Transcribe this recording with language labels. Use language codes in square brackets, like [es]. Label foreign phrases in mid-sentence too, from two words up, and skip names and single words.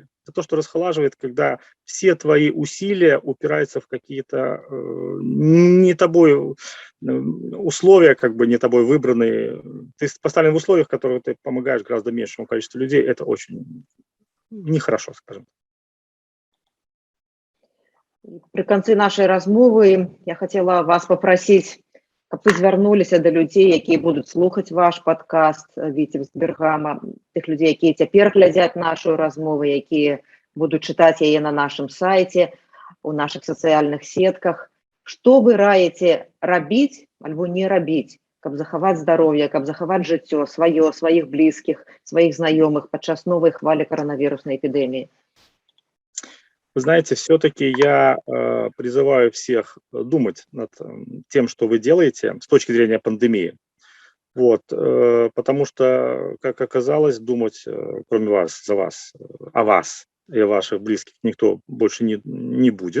[ru] Это то, что расхолаживает, когда все твои усилия упираются в какие-то не тобой условия, как бы не тобой выбранные. Ты поставлен в условиях, в которых ты помогаешь гораздо меньшему количеству людей. Это очень нехорошо, скажем. При конце нашей размовы я хотела вас попросить, [be] каб вы звярнуліся да людзей, якія будуць слухаць ваш падкаст Віцебсбергама, тых людзей, якія цяпер глядзяць нашу размову, якія будуць чытаць яе на нашым сайце, у нашых сацыяльных сетках. Што вы раіце рабіць альбо не рабіць, каб захаваць здароўе, каб захаваць жыццё сваё, сваіх блізкіх, сваіх знаёмых падчас новай хвалі каранавіруснай эпідэміі? [ru] Вы знаете, все-таки я призываю всех думать над тем, что вы делаете с точки зрения пандемии. Вот, потому что, как оказалось, думать, кроме вас, за вас, о вас и о ваших близких никто больше не будет.